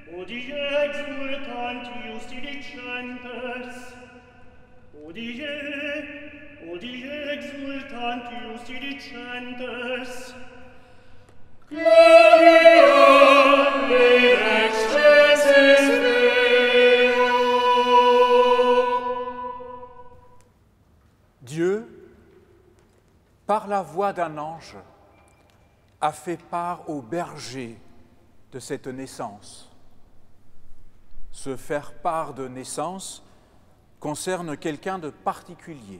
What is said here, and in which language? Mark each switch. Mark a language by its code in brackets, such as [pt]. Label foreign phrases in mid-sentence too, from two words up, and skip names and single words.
[la] Odie exultantius didicentes, Odie exultantius didicentes, Gloria in excelsis Deo. [fr] Dieu, par la voix d'un ange, a fait part aux bergers de cette naissance. Se faire part de naissance concerne quelqu'un de particulier.